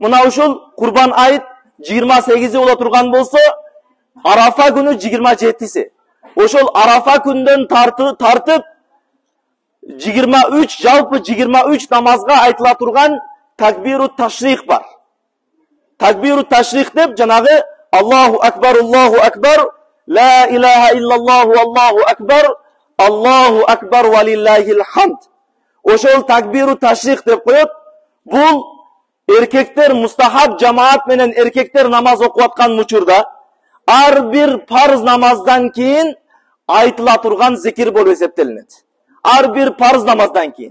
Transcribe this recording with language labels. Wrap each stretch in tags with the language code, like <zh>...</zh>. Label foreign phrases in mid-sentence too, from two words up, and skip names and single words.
<ky>Мына ушул Курбан айт 28 боло турган болсо, Арафа күнү 27-си. Ошол Арафа күндөн тартып 23 жалпы 23 намазга айтыла турган такбиру ташрих бар. Такбиру ташрих деп жанагы</ky> <ar>الله أكبر لا إله إلا الله الله أكبر ولله الحمد.</ar> <ky>Ошол такбиру ташрих деп коет. Бул эркектер мустахаб жамаат менен эркектер намаз окуп аткан учурда ар бир парыз намаздан кийин айтыла турган зикир болуп эсептелинет. Ар бир парыз намаздан кийин.</ky>